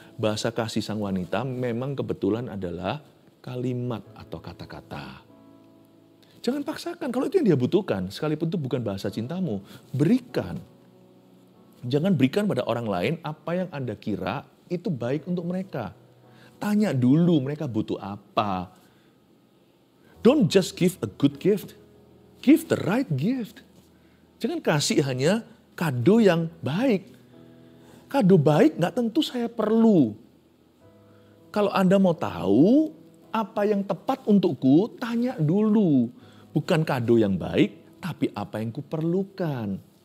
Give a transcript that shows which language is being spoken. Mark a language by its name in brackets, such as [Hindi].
[Indonesian] Bahasa kasih sang wanita memang kebetulan adalah kalimat atau kata-kata. Jangan paksakan, kalau itu yang dia butuhkan, sekalipun itu bukan bahasa cintamu, berikan. Jangan berikan pada orang lain apa yang Anda kira itu baik untuk mereka. Tanya dulu mereka butuh apa. [English] Don't just give a good gift, give the right gift. [Indonesian] Jangan kasih hanya kado yang baik. Kado baik nggak tentu saya perlu. Kalau Anda mau tahu apa yang tepat untukku, tanya dulu. Bukan kado yang baik, tapi apa yang kuperlukan.